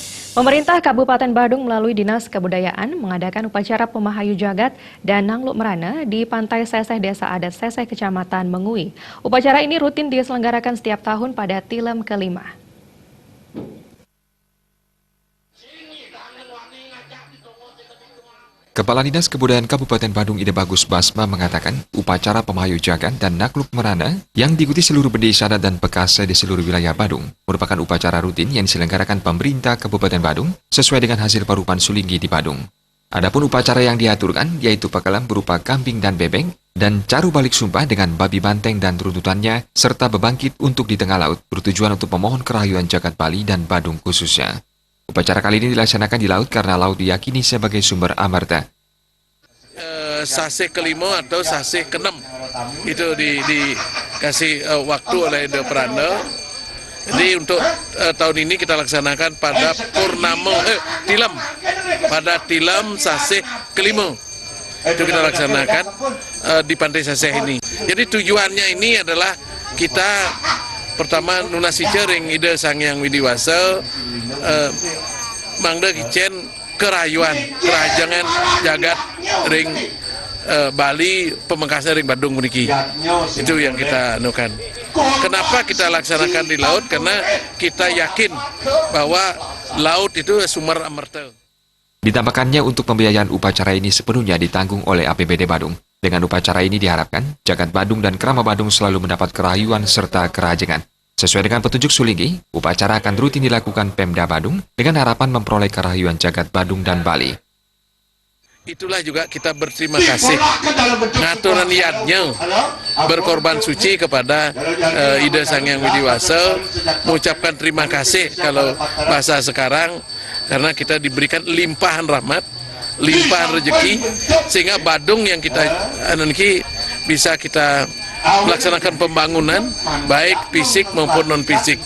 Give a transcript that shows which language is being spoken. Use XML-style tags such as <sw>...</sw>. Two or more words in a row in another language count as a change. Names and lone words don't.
<id>Pemerintah Kabupaten Badung melalui Dinas Kebudayaan mengadakan upacara Pemahayu Jagat dan Nangluk Merana di Pantai Seseh Desa Adat Seseh Kecamatan Mengui. Upacara ini rutin diselenggarakan setiap tahun pada Tilem kelima. Kepala Dinas Kebudayaan Kabupaten Badung Ide Bagus Basma mengatakan upacara Pemahayu Jagat dan Nangluk Merana yang diikuti seluruh desa adat dan pekase di seluruh wilayah Badung merupakan upacara rutin yang diselenggarakan pemerintah Kabupaten Badung sesuai dengan hasil parupan Sulinggi di Badung. Adapun upacara yang diaturkan yaitu pakalam berupa kambing dan bebek dan caru balik sumpah dengan babi banteng dan runtutannya serta bebangkit untuk di tengah laut bertujuan untuk memohon kerahayuan jagat Bali dan Badung khususnya. Upacara kali ini dilaksanakan di laut karena laut diyakini sebagai sumber amarta. Sasih kelima atau sasih keenam itu dikasih waktu oleh The Peranda. Jadi untuk tahun ini kita laksanakan pada Tilem, pada Tilem sasih kelima itu kita laksanakan di Pantai Seseh ini. Jadi tujuannya ini adalah kita pertama</id> <ban>nunasi cering ide Sangyang Widiwasa mangda kicen kerayuan kerajangan jagat ring Bali pemengkasnya ring Badung meniki.</ban> <id>Itu yang kita anukan. Kenapa kita laksanakan di laut? Karena kita yakin bahwa laut itu sumber amarta. Ditambahkannya untuk pembiayaan upacara ini sepenuhnya ditanggung oleh APBD Badung. Dengan upacara ini diharapkan jagat Badung dan Krama Badung selalu mendapat kerayuan serta kerajengan. Sesuai dengan petunjuk Sulinggi, upacara akan rutin dilakukan Pemda Badung dengan harapan memperoleh kerahayuan jagat Badung dan Bali. Itulah juga kita berterima kasih ngaturan niatnya berkorban suci kepada Ide Sangyang Widiwasa, mengucapkan terima kasih kalau bahasa sekarang karena kita diberikan limpahan rahmat, limpahan rezeki sehingga Badung yang kita bisa kita melaksanakan pembangunan baik fisik maupun non fisik.</id>